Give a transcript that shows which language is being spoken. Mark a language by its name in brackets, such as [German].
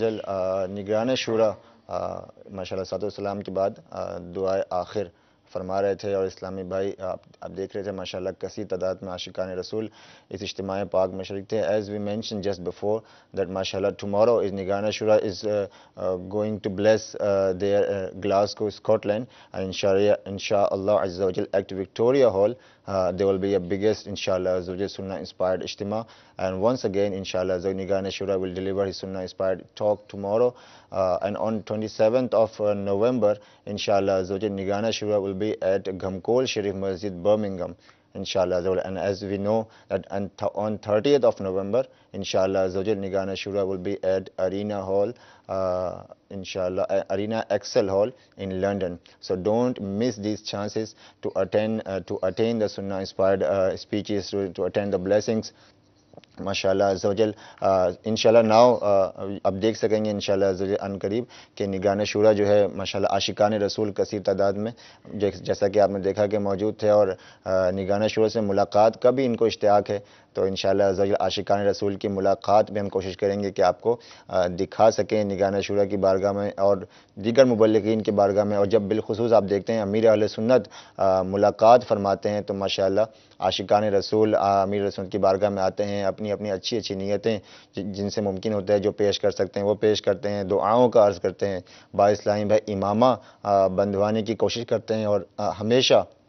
[Urdu] جل نگران شورا ماشاءاللہ صلاۃ والسلام کے بعد دعائے آخر فرما رہے تھے، اور اسلامی بھائی آپ دیکھ رہے تھے ماشاءاللہ کثیر تعداد میں عاشقان رسول اس اجتماع پاک میں شریک تھے. [English] As we mention just before that ماشاءاللہ tomorrow is نگران شورا is going to bless their Glasgow, Scotland, and inshallah Azza wa Jal at Victoria Hall there will be a biggest inshallah Azza wa Jal Sunnah inspired Ijtima, and once again inshallah Nigana Shura will deliver his Sunnah inspired talk tomorrow, and on 27th of November inshallah Azza wa Jal Nigana Shura will be at Ghamkol Sharif Masjid, Birmingham, inshallah. And as we know that on 30th of November inshallah Nigana Shura will be at Arena Hall, inshallah Arena Excel Hall in London. So don't miss these chances to attain the Sunnah inspired speeches, to attend the blessings [Urdu] ماشاءاللہ عز و جل انشاءاللہ now اب دیکھ سکیں گے انشاءاللہ عز و جل ان قریب کہ نگران شورا جو ہے ماشاءاللہ عاشقان رسول کثیر تعداد میں جیسا کہ آپ نے دیکھا کہ موجود تھے، اور نگران شورا سے ملاقات کا بھی ان کو اشتیاق ہے، تو انشاءاللہ عز و جل عاشقان رسول کی ملاقات بھی ہم کوشش کریں گے کہ آپ کو دکھا سکیں نگران شورا کی بارگاہ میں اور دیگر مبلغین کی بارگاہ میں، اور جب بالخصوص آپ دیکھتے ہیں امیر اہل سنت ملاقات فرماتے ہیں تو ماشاءاللہ عاشقان رسول امیر اہل سنت کی بارگاہ میں آتے ہیں، اپنی اپنی اچھی اچھی نیتیں جن سے ممکن ہوتا ہے جو پیش کر سکتے ہیں وہ پیش کرتے ہیں، دعاؤں کا عرض کرتے ہیں، با اسلامی بھائی امامہ بندھوانے کی کوشش کرتے ہیں، اور ہمیشہ